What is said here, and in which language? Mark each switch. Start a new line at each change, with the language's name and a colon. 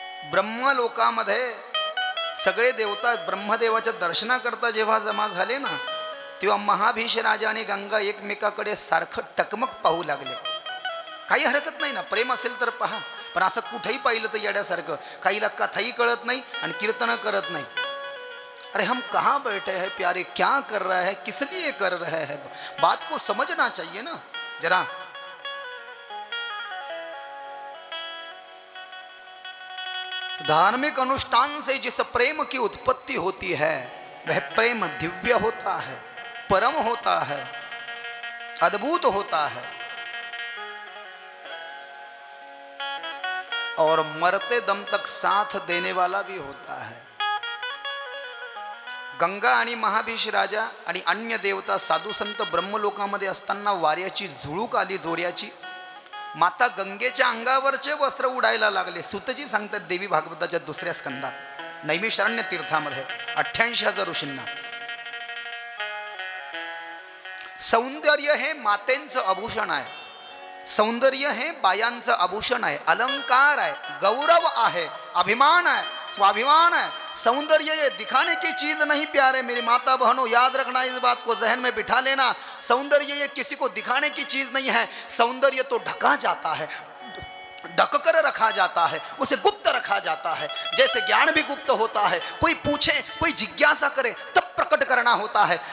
Marathi: ब्रह्मलोकामध्ये सगळे देवता ब्रह्मदेवाच्या दर्शनाकरता जेव्हा जमा झाले ना, तेव्हा महाभीष राजा आणि गंगा एकमेकाकडे सारखं टकमक पाहू लागले. काही हरकत नाही ना, प्रेम असेल तर पहा, पण असं कुठेही पाहिलं तर येड्यासारखं. काहीला कथाही कळत नाही आणि कीर्तन करत नाही.
Hindi: अरे हम कहाँ बैठे हैं प्यारे, क्या कर रहे हैं, किस लिए कर रहे हैं, बात को समझना चाहिए ना जरा. धार्मिक अनुष्ठान से जिस प्रेम की उत्पत्ति होती है वह प्रेम दिव्य होता है, परम होता है, अद्भुत होता है और मरते दम तक साथ देने वाला भी होता है.
Marathi: गंगा आणि महाभीष राजा आणि अन्य देवता साधू संत ब्रह्मलोकामध्ये असताना वाऱ्याची झुळूक आली जोऱ्याची. माता गंगेच्या अंगावरचे वस्त्र उडायला लागले. सुतजी सांगतात देवी भागवताच्या 2ऱ्या स्कंदात नैमिषारण्य तीर्थामध्ये 88,000 ऋषींना. सौंदर्य हे मातेंचं आभूषण आहे, सौंदर्य हे बायांचं आभूषण आहे, अलंकार आहे, गौरव आहे,
Hindi: अभिमान है, स्वाभिमान है. सौंदर्य ये दिखाने की चीज नहीं प्यारे मेरी माता बहनों, याद रखना, इस बात को जहन में बिठा लेना. सौंदर्य ये किसी को दिखाने की चीज नहीं है. सौंदर्य तो ढका जाता है, ढक कर रखा जाता है, उसे गुप्त रखा जाता है. जैसे ज्ञान भी गुप्त होता है, कोई पूछे, कोई जिज्ञासा करे तब प्रकट करना होता है.